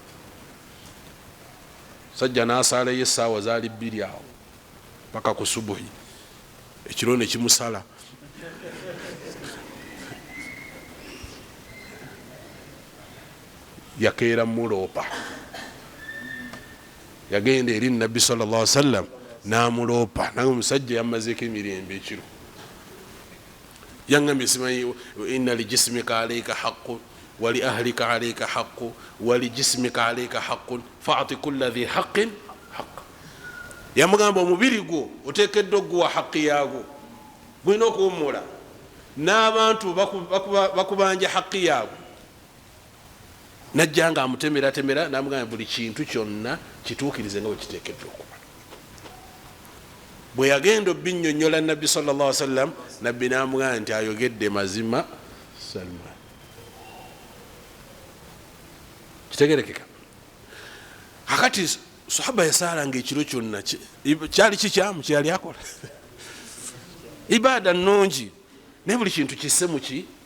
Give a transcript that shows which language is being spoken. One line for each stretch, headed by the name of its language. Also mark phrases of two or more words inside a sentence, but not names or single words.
Ganda: Sajja n'asaalayo essaawa zaali 2 awo paka ku subuhi, ekiro ne kimusala. Yakeera muloopa, yagenda eri nabbi
Arabic: صلى الله عليه وسلم
Ganda: n'amuloopa. Nange omusajja yamazeeko emirembe ekiro. Yangambye simanyi
Arabic: إن لجسمك عليك حقا ولأهلك عليك حق ولجسمك عليك حق فأعط كل ذي حق حق
Ganda: yamugamba omubiri gwo oteekeddwa okuguwa haqqi yaagwo gulina okuwummula n'abantu bakubanja haqqi yaagwo najja nga amutemeratemera namugamba buli kintu kyonna kituukirize nga wekiteekeddwa okuba bwe yagenda obinnyonnyola nabbi
Arabic: صلى الله عليه وسلم
Ganda: nabbi namugamba nti ayogedde mazima Salman kitegerekeka akati sahaba yasaalanga ekiro kyonna kyali kikyamu kyali akola ibada nnungi naye buli kintu kisse muki